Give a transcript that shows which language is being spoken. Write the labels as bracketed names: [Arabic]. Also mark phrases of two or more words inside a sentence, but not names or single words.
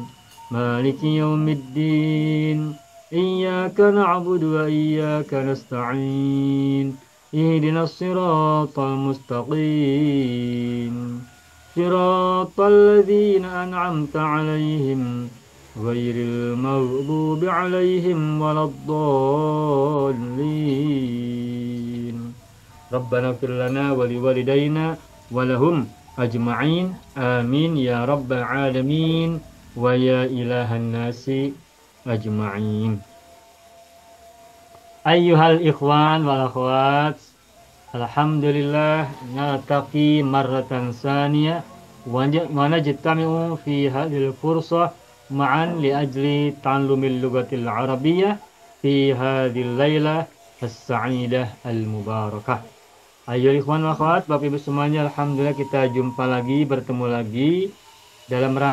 [Arabic] مالك يوم الدين، إياك نعبد وإياك نستعين، اهدنا الصراط المستقيم، صراط الذين أنعمت عليهم غير المغضوب عليهم ولا الضالين. ربنا اغفر لنا ولوالدينا ولهم أجمعين، آمين يا رب العالمين ويا إله الناس أجمعين. أيها الإخوان والأخوات، الحمد لله نلتقي مرة ثانية ونجتمع في هذه الفرصة معا لأجل تعلم اللغة العربية في هذه الليلة السعيدة المباركة. [Indonesian] Ayo [Arabic] إخوان وأخوات, [Indonesian] Bapak Ibu semuanya, alhamdulillah kita jumpa lagi, bertemu lagi dalam